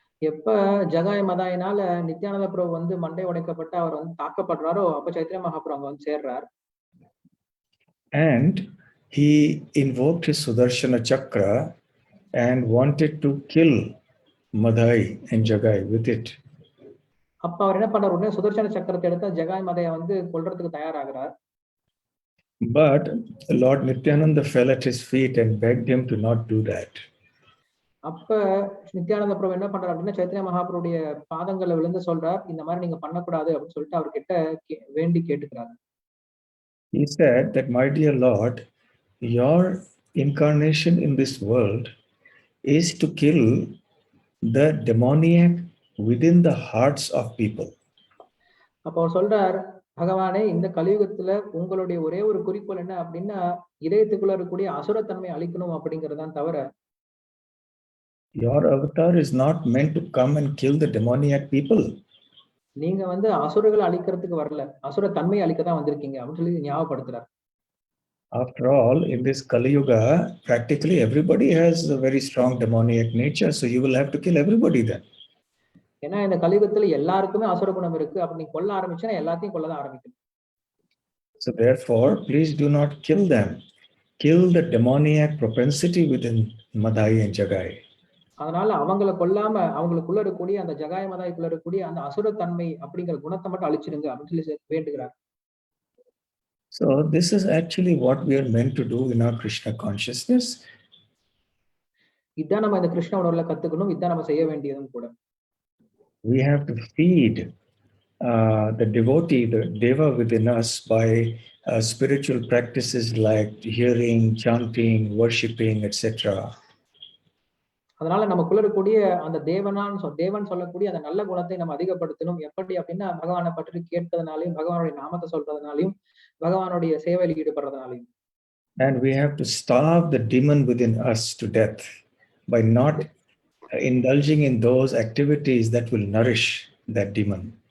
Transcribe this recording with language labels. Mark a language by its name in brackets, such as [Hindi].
[Tamil] எப்ப ஜகாய் மதாயினால நித்யானந்த பிரபு வந்து மண்டை உடைக்கப்பட்டு அவர் வந்து தாக்கப்படுறாரோ அப்ப சைத்தன்ய மகாபிரபு அங்க வந்து சேர்றார். [English] And he invoked his Sudarshana Chakra and wanted to kill Madhai and Jagai with it. [Tamil] அப்ப அவர் என்ன பண்ணார், உடனே சுதர்சன சக்கரத்தை எடுத்து ஜகாய் மதையை வந்து கொல்றதுக்கு தயாராகிறார். [English] But Lord Nityananda fell at his feet and begged him to not do that. [Tamil] அப்ப நித்யானந்த பிரபு என்ன பண்றாரு அப்படின்னா சைத்தன்ய மகாபிரபுடைய பாதங்களை விழுந்து சொல்றார், இந்த மாதிரி நீங்க பண்ணக்கூடாது அப்படின்னு சொல்லிட்டு அவர்கிட்ட வேண்டி கேட்டுக்கிறார். [English] He said that, my dear Lord, your incarnation in this world is to kill the demoniac within the hearts of people. [Tamil] அப்ப அவர் சொல்றார், பகவானே இந்த கலியுகத்துல உங்களுடைய ஒரே ஒரு குறிக்கோள் என்ன அப்படின்னா இதயத்துக்குள்ள இருக்கக்கூடிய அசுரத்தன்மை அழிக்கணும் அப்படிங்கறதான் தவிர [English] your avatar is not meant to come and kill the demoniac people. [Tamil] நீங்க வந்து அசுரங்களை அழிக்கிறதுக்கு வரல, அசுர தன்மையை அழிக்க தான் வந்திருக்கீங்க அப்படின்னு சொல்லி ஞாபகப்படுத்துறார். [English] After all, in this Kali Yuga, practically everybody has a very strong demoniac nature, so you will have to kill everybody then. [Tamil] ஏன்னா இந்த கலியுகத்துல எல்லாருக்குமே அசுர குணம் இருக்கு, அப்ப நீ கொல்ல ஆரம்பிச்சா எல்லாத்தையும் கொல்லதான் ஆரம்பிக்கணும். [English] So therefore, please do not kill them. Kill the demoniac propensity within Madhai and Jagai. [Tamil] அதனால அவங்கள கொல்லாம அவங்களுக்குள்ள இருக்கக்கூடிய அந்த ஜகாயமதாய்க்குள்ள இருக்கக்கூடிய அந்த அசுரத்தன்மை அப்படிங்கிற குணத்தை மட்டும் அழிச்சிடுங்க அப்படின்னு சொல்லி வேண்டுகிறார். [English] So this is actually what we are meant to do in our Krishna consciousness. [Tamil] இதான் நம்ம இந்த கிருஷ்ண உணர்வுல கத்துக்கணும். இதான் நம்ம செய்ய வேண்டியதும் கூட. [English] We have to feed the devotee, the deva within us by spiritual practices like hearing, chanting, worshipping, etc. [Tamil] அதனால நமக்குள்ள இருக்கக்கூடிய அந்த தேவன் சொல்லக்கூடிய அந்த நல்ல குணத்தை நம்ம அதிகப்படுத்தணும். எப்படி அப்படின்னா பகவானை பற்றி கேட்பதனாலையும், பகவானுடைய நாமத்தை சொல்றதுனாலையும், பகவானுடைய சேவையில் ஈடுபடுறதுனாலையும். [English] And we have to starve the demon within us to death by not indulging in those activities that will nourish that demon.